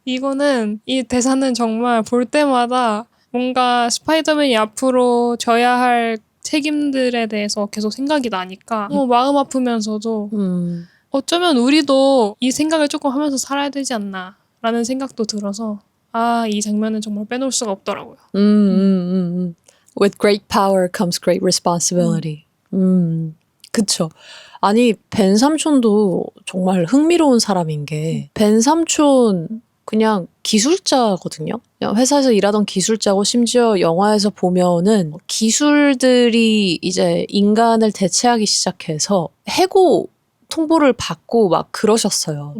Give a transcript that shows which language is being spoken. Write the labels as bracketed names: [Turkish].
[Korean] 이거는 이 대사는 정말 볼 때마다 뭔가 스파이더맨이 앞으로 져야 할 책임들에 대해서 계속 생각이 나니까 마음 아프면서도 어쩌면 우리도 이 생각을 조금 하면서 살아야 되지 않나 라는 생각도 들어서 이 장면은 정말 빼놓을 수가 없더라고요. [English] With great power comes great responsibility. [Korean] 그쵸. 아니 벤 삼촌도 정말 흥미로운 사람인 게 벤 삼촌 그냥 기술자거든요. 그냥 회사에서 일하던 기술자고 심지어 영화에서 보면은 기술들이 이제 인간을 대체하기 시작해서 해고 통보를 받고 막 그러셨어요.